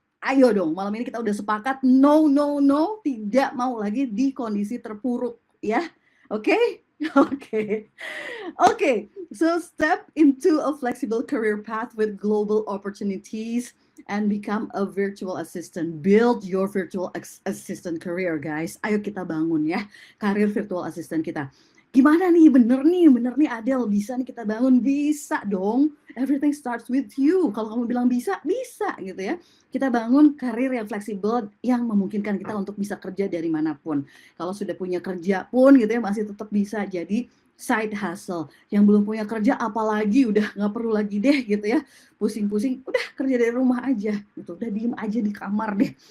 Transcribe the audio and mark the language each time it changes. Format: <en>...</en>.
<id>Ayo dong, malam ini kita udah sepakat,</id> <en>no, no, no,</en> <id>tidak mau lagi di kondisi terpuruk ya. Oke? Oke.</id> <en>Okay, so step into a flexible career path with global opportunities and become a virtual assistant. Build your virtual assistant career, guys.</en> <id>Ayo kita bangun ya, karir virtual assistant kita. Gimana nih, bener nih Adele, bisa nih kita bangun? Bisa dong,</id> <en>everything starts with you.</en> <id>Kalau kamu bilang bisa, bisa gitu ya. Kita bangun karir yang fleksibel, yang memungkinkan kita untuk bisa kerja dari manapun. Kalau sudah punya kerja pun gitu ya, masih tetap bisa jadi side hustle. Yang belum punya kerja apalagi udah nggak perlu lagi deh gitu ya, pusing-pusing, udah kerja dari rumah aja gitu, udah diem aja di kamar deh.</id>